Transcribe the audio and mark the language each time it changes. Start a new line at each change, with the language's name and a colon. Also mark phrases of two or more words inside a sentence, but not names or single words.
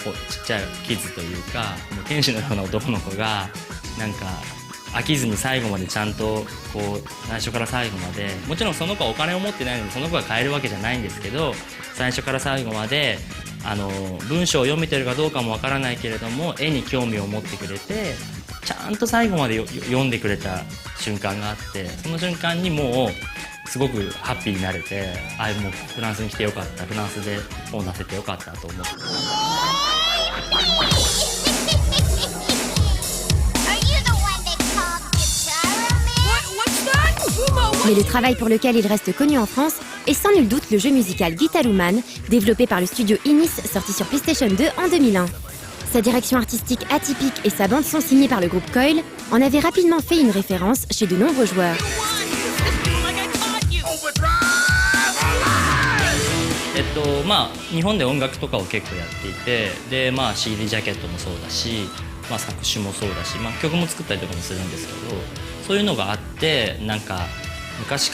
Japanese: ちゃいキッズというかもう天使のような男の子がなんか飽きずに最後までちゃんと最初から最後まで、もちろんその子はお金を持ってないのでその子が買えるわけじゃないんですけど、最初から最後まで文章を読めてるかどうかもわからないけれども絵に興味を持ってくれてちゃんと最後まで読んでくれた瞬間があって、その瞬間にもうすごくハッピーになれて、もうフランスに来てよかった、フランスで本を出せてよかったと思って。
French: Mais le travail pour lequel il reste connu en France est sans nul doute le jeu musical Guitaruman, développé par le studio Inis, sorti sur PlayStation 2 en 2001. Sa direction artistique atypique et sa bande-son signée par le groupe Coil en avaient rapidement fait une référence chez de nombreux joueurs.
Japanese: 日本で音楽とかを結構やっていて、でCD ジャケットもそうだし、作詞もそうだし、曲も作ったりとかもするんですけど、そういうのがあって、なんか昔